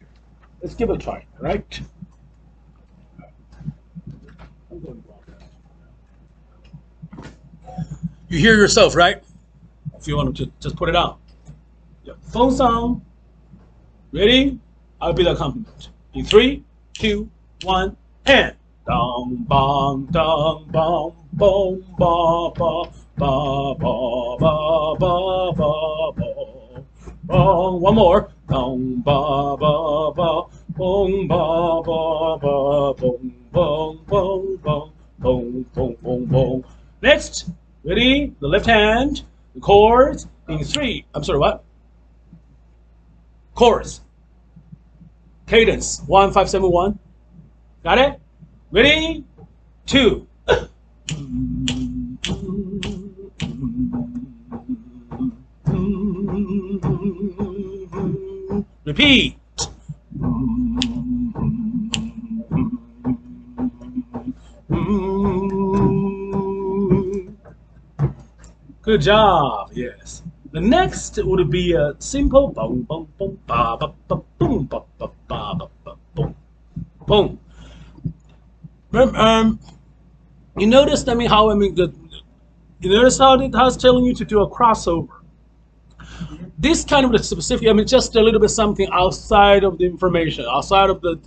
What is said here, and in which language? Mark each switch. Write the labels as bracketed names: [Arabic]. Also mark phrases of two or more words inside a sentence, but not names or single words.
[English] Let's give it a try, all right? You hear yourself, right? If you want to just put it on. Yeah. Phone sound. Ready? I'll be the accompaniment. In 3, 2, 1, and dong bong dong bong bong ba ba ba ba ba ba ba ba bong. One more. Dong ba ba ba bong ba ba ba bong bong bong bong bong bong bong bong. Next. Ready? The left hand. The chords. In 3. I'm sorry, what? Chorus. Cadence. 1 5 7 1. Got it? Ready? 2. Repeat. Good job. Yes. The next would be a simple boom boom boom ba ba ba boom ba ba ba ba ba boom boom. You notice, how you notice how it's telling you to do a crossover. This kind of specific, just a little bit something outside of the information, outside of the.